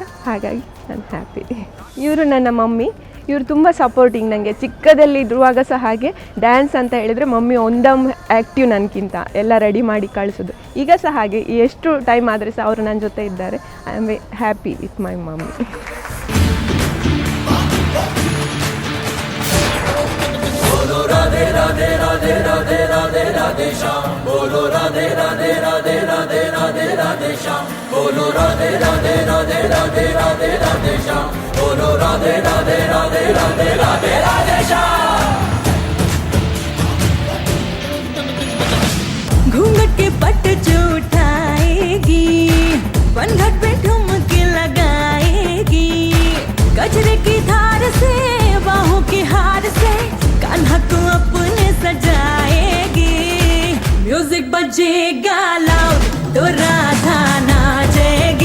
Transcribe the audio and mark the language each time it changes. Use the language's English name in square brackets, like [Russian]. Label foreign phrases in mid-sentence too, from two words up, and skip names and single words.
[Kannada] ಹಾಗಾಗಿ ನಾನು ಹ್ಯಾಪಿ. ಇವರು ನನ್ನ ಮಮ್ಮಿ. ಇವರು ತುಂಬ ಸಪೋರ್ಟಿಂಗ್ ನನಗೆ. ಚಿಕ್ಕದಲ್ಲಿ ಇರುವಾಗ ಸಹ ಹಾಗೆ ಡ್ಯಾನ್ಸ್ ಅಂತ ಹೇಳಿದರೆ ಮಮ್ಮಿ ಒಂದಮ್ ಆ್ಯಕ್ಟಿವ್ ನನಗಿಂತ ಎಲ್ಲ ರೆಡಿ ಮಾಡಿ ಕಳಿಸೋದು. ಈಗ ಸಹ ಹಾಗೆ ಎಷ್ಟು ಟೈಮ್ ಆದರೆ ಸಹ ಅವರು ನನ್ನ ಜೊತೆ ಇದ್ದಾರೆ. [English] I am happy with my mummy. [Hindi] राधे राधे राधे राधे राधे राधे श्याम बोलो राधे राधे राधे राधे राधे राधे श्याम बोलो राधे राधे राधे राधे राधे राधे श्याम बोलो राधे राधे राधे राधे राधे राधे श्याम. घूंघट के पट जो उठाएगी, वनघट पे ठुमके लगाएगी, गजरे की धार से बाहों की हार से कान्हा को अपने सजाएगी. म्यूजिक बजेगा लाउड तो राधा नाचेगी.